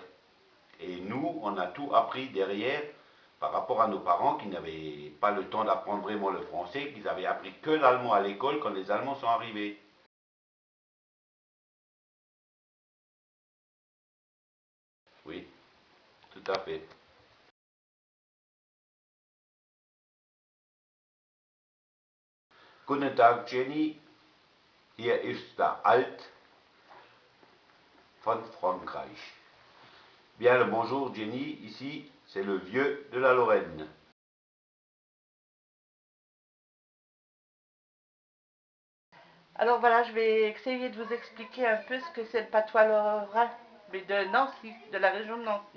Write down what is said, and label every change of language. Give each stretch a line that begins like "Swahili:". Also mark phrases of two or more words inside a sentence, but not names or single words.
French: Et nous, on a tout appris derrière par rapport à nos parents qui n'avaient pas le temps d'apprendre vraiment le français, qu'ils avaient appris que l'allemand à l'école quand les Allemands sont arrivés. Oui, tout à fait.
German: Guten Tag, Jenny. Hier ist der Alt von Frankreich.
French: Bien le bonjour, Jenny. Ici, c'est le vieux de la Lorraine. Alors voilà, je vais essayer de vous expliquer un peu ce que c'est le patois lorrain, mais de Nancy, de la région de Nancy.